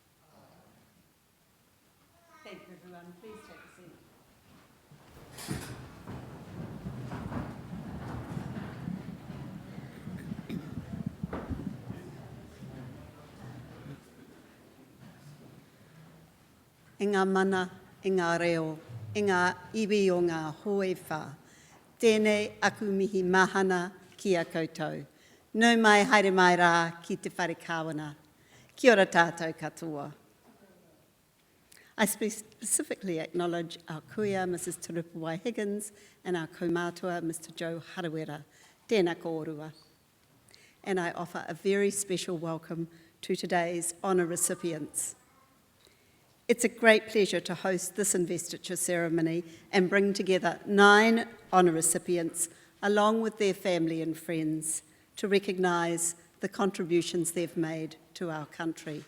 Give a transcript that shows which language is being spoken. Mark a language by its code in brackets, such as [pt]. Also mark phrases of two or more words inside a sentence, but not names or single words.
[en] Thank you everyone, please take a seat. [mi] I ngā mana, i ngā reo, i ngā iwi o ngā hoe whā. Tēnei aku mihi mahana ki a koutou. Nau mai haere mai rā ki te whare kāwana. Kia ora tātou katoa. [en] I specifically acknowledge our kuia, Mrs. Turupawai Higgins, and our kaumātua, Mr. Joe Harawera. [mi] Tēnā kōrua. [en] And I offer a very special welcome to today's honour recipients. It's a great pleasure to host this investiture ceremony and bring together 9 honour recipients along with their family and friends to recognise the contributions they've made to our country.